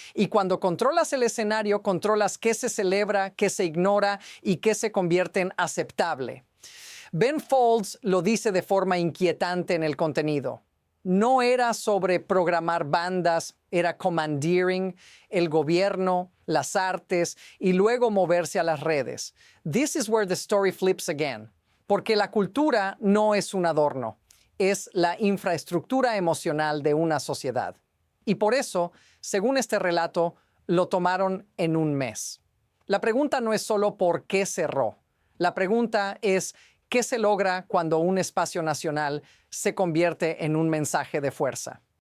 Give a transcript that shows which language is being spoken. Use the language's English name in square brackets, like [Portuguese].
[Spanish] Y cuando controlas el escenario, controlas qué se celebra, qué se ignora y qué se convierte en aceptable. Ben Folds lo dice de forma inquietante en el contenido. No era sobre programar bandas, era commandeering, el gobierno, las artes y luego moverse a las redes. [English] This is where the story flips again. [Spanish] Porque la cultura no es un adorno, es la infraestructura emocional de una sociedad. Y por eso, según este relato, lo tomaron en un mes. La pregunta no es solo por qué cerró. La pregunta es ¿qué se logra cuando un espacio nacional se convierte en un mensaje de fuerza?